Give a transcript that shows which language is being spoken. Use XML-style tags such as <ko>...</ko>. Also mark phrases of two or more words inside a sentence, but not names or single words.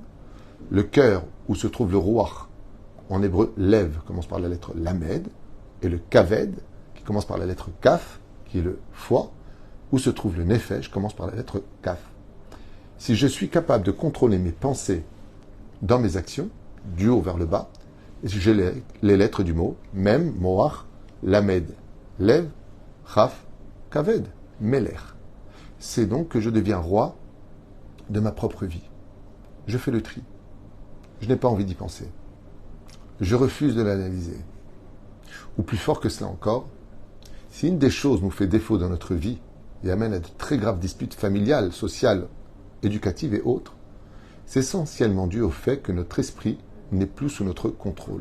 <fr>Le cœur, où se trouve le ruach, en hébreu, lev, commence par la lettre lamed. Et le kaved, qui commence par la lettre kaf, qui est le foie, où se trouve le nefesh, commence par la lettre kaf. Si je suis capable de contrôler mes pensées dans mes actions, du haut vers le bas, j'ai les lettres du mot,</fr> <he>מם, מוח, למד, לב, כף, כבד, מלך.</he> <fr>C'est donc que je deviens roi de ma propre vie. Je fais le tri. Je n'ai pas envie d'y penser. Je refuse de l'analyser. Ou plus fort que cela encore, si une des choses nous fait défaut dans notre vie et amène à de très graves disputes familiales, sociales, éducatives et autres, c'est essentiellement dû au fait que notre esprit n'est plus sous notre contrôle.</fr>